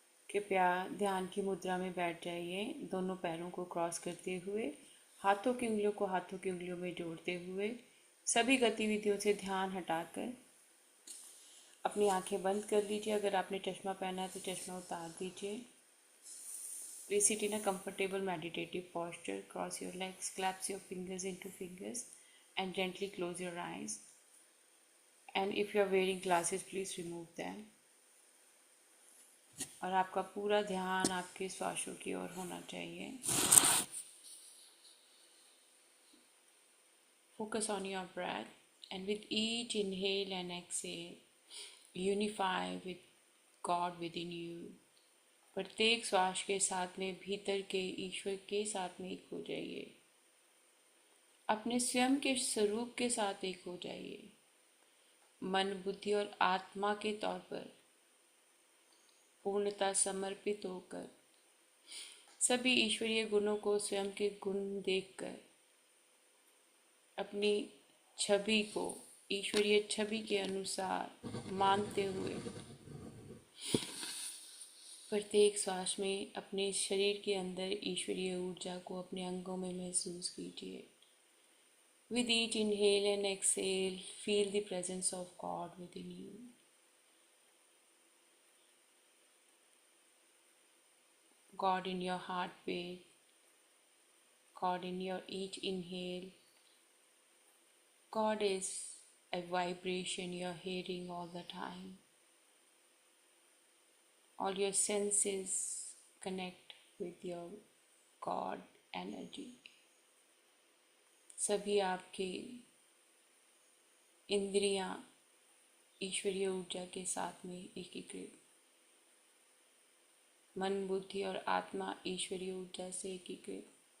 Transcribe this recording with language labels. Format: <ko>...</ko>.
<hi>कृपया ध्यान की मुद्रा में बैठ जाइए, दोनों पैरों को क्रॉस करते हुए, हाथों की उंगलियों को हाथों की उंगलियों में जोड़ते हुए, सभी गतिविधियों से ध्यान हटाकर अपनी आंखें बंद कर लीजिए। अगर आपने चश्मा पहना है तो चश्मा उतार दीजिए।</hi> <en>Please sit in a comfortable meditative posture. Cross your legs, clasp your fingers into fingers, and gently close your eyes. And if you are wearing glasses, please remove them.</en> <hi>और आपका पूरा ध्यान आपके श्वासों की ओर होना चाहिए।</hi> <en>Focus on your breath, and with each inhale and exhale, unify with God within you.</en> <hi>प्रत्येक श्वास के साथ में भीतर के ईश्वर के साथ में एक हो जाइए। अपने स्वयं के स्वरूप के साथ एक हो जाइए। मन, बुद्धि और आत्मा के तौर पर पूर्णता समर्पित होकर सभी ईश्वरीय गुणों को स्वयं के गुण देखकर अपनी छवि को ईश्वरीय छवि के अनुसार मानते हुए प्रत्येक श्वास में अपने शरीर के अंदर ईश्वरीय ऊर्जा को अपने अंगों में महसूस कीजिए।</hi> <en>With each inhale and exhale, feel the presence of God within you. God in your heartbeat, God in your each inhale. God is a vibration you're hearing all the time. All your senses connect with your God energy.</en> <hi>सभी आपके इंद्रियां ईश्वरीय ऊर्जा के साथ में एकीकृत, मन, बुद्धि और आत्मा ईश्वरीय ऊर्जा से एकीकृत।</hi>